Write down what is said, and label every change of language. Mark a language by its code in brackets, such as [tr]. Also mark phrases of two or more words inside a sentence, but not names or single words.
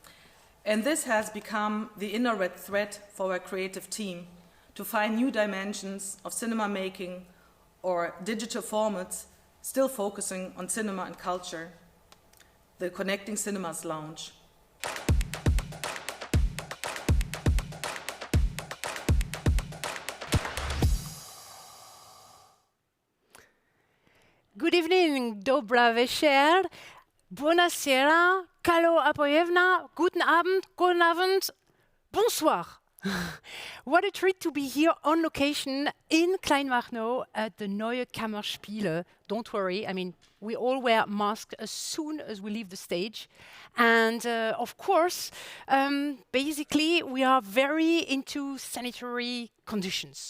[en] And this has become the indirect threat for our creative team to find new dimensions of cinema making or digital formats still focusing on cinema and culture. The Connecting Cinemas Lounge. Good evening, [hr] dobra večer, [de] buonasera, [el] καλό απόγευμα, [de] guten Abend, [fr] bonsoir. [en] What a treat to be here on location in Kleinmachnow at the Neue Kammerspiele. Don't worry, I mean, we all wear masks as soon as we leave the stage. And of course, basically, we are very into sanitary conditions.